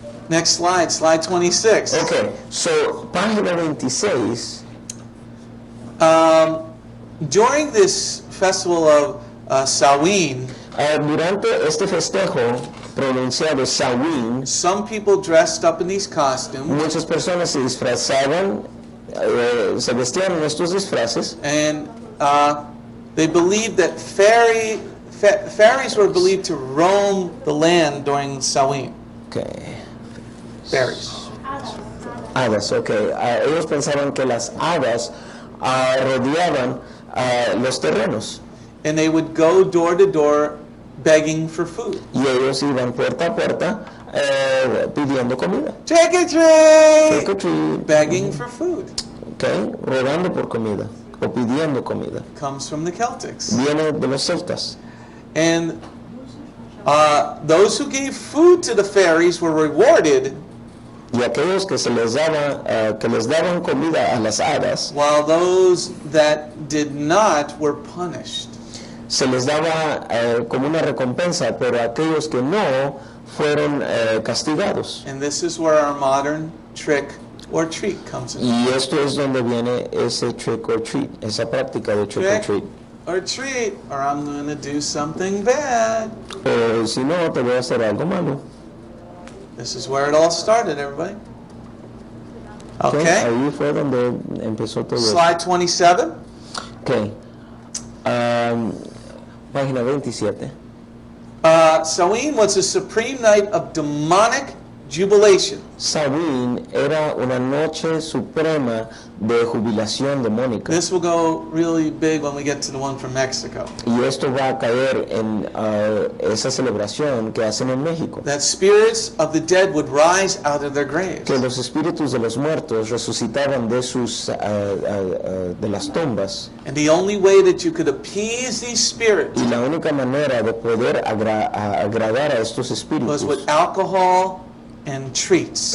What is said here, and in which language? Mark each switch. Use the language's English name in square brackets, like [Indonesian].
[English] Next slide, slide 26. [Spanish] Okay, so página 26. [English] During this festival of Samhain, [Spanish] Durante este festejo pronunciado Samhain, [English] some people dressed up in these costumes, [Spanish] muchas personas se disfrazaban, se vestían en estos disfraces, [English] and they believed that fairies were believed to roam the land during Samhain. Okay. Fairies. [Spanish] Hadas, okay. Ellos pensaban que las hadas rodeaban los terrenos [English] And they would go door to door begging for food. [Spanish] y ellos iban puerta a puerta pidiendo comida. [English] Trick or treat! Trick or treat. Begging for food. [Spanish] Okay, rogando por comida o pidiendo comida. [English] Comes from the Celtics. [Spanish] Viene de los celtas. [English] And those who gave food to the fairies were rewarded, [Spanish] Y aquellos que les daban comida a las hadas, [English] while those that did not were punished. [Spanish] se les daba como una recompensa, pero aquellos que no fueron castigados. [English] And this is where our modern trick or treat comes in. [Spanish] Y esto es donde viene ese trick or treat, esa práctica de trick or [English] Trick treat. or treat, or I'm going to do something bad. [Spanish] O si no, te voy a hacer algo malo. [English] This is where it all started, everybody. Okay. [Spanish] Ahí fue donde empezó todo. [English] Slide 27. Ok. [Spanish] Página 27. [English] Samhain was a supreme night of demonic jubilation. [Spanish] Samhain era una noche suprema de jubilación demónica. [English] This will go really big when we get to the one from Mexico. [Spanish] Y esto va a caer en esa celebración que hacen en México. [English] That spirits of the dead would rise out of their graves. [Spanish] Que los espíritus de los muertos resucitaban de sus de las tumbas. [English] And the only way that you could appease these spirits [Spanish] Y la única manera de poder agradar a estos [English] was [Spanish] espíritus [English] with alcohol and treats.